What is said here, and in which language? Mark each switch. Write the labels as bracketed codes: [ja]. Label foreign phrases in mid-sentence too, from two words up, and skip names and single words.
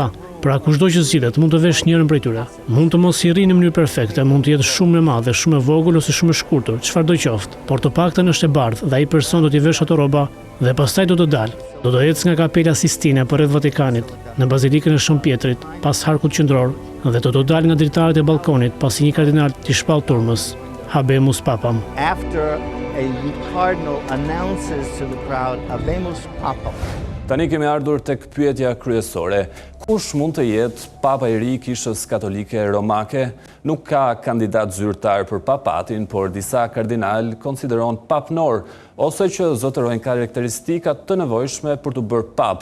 [sq] Pra kushdo që zgjidhet mund të vesh njërin prej tyre. Mund të mos i rrinë në mënyrë perfekte, mund të jetë shumë e madhe, shumë e vogël ose shumë e shkurtër, çfarëdo qoftë, por të paktën është e bardhë dhe ai person do t'i vesh ato rroba dhe pastaj do të dalë. Do të ecë nga kapela Sistine përreth Vatikanit, në Bazilikën e Shën Pjetrit, pas harkut qendror dhe do të dalë nga dritaret e balkonit pasi një kardinal t'i shpall turmës. [la] Habemus Papam. [en] After a cardinal announces to the crowd, [la] Habemus Papam. [sq] Tani kemi ardhur tek pyetja kryesore. Kush mund të jetë papa i ri i Kishës Katolike Romake? Nuk ka kandidat zyrtar për papatin, por disa kardinal konsideron papnor ose që zotërojnë karakteristikat të nevojshme për të bërë pap.